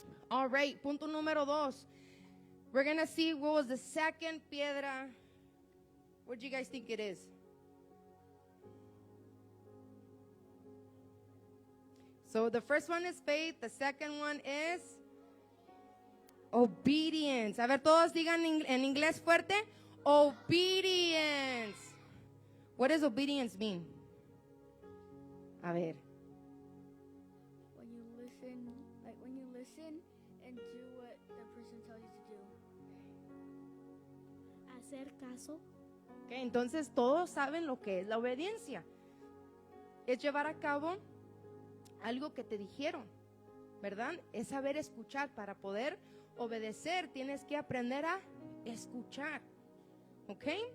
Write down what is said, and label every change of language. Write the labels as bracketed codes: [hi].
[en] All right, [es] punto número 2. [en] We're going to see what was the second piedra. What do you guys think it is? So the first one is faith. The second one is obedience. [es] A ver, todos digan en inglés fuerte. [en] Obedience. What does obedience mean? [es] A ver. [en] When you listen and do what the person tells you to do. [es] Hacer caso. Okay, entonces todos saben lo que es la obediencia. Es llevar a cabo algo que te dijeron, ¿verdad? Es saber escuchar. Para poder obedecer tienes que aprender a escuchar. ¿Ok?